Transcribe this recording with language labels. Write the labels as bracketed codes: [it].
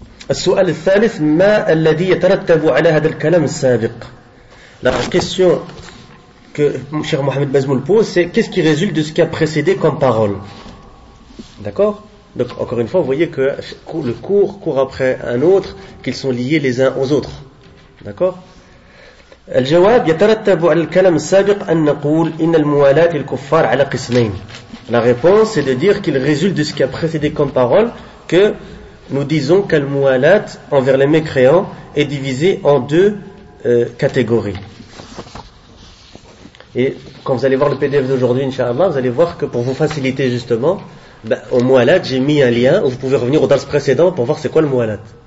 [ar] السؤال الثالث ما الذي يترتب على هذا الكلام السابق ? [fr] La question que Cheikh Mohamed Bazmoul pose, c'est qu'est-ce qui résulte de ce qui a précédé comme parole. D'accord ? Donc, encore une fois, vous voyez que le cours court après un autre, qu'ils sont liés les uns aux autres. D'accord ? [ar] الجواب يترتب على الكلام السابق أن نقول إن الموالاة الكفار على قسمين. [fr] La réponse est de dire qu'il résulte de ce qui a précédé comme parole que nous disons que la mouwalat envers les mécréants est divisée en deux catégories. Et quand vous allez voir le PDF d'aujourd'hui, inshallah, vous allez voir que pour vous faciliter justement, au mouwalat, j'ai mis un lien où vous pouvez revenir au dars précédent pour voir c'est quoi le mouwalat.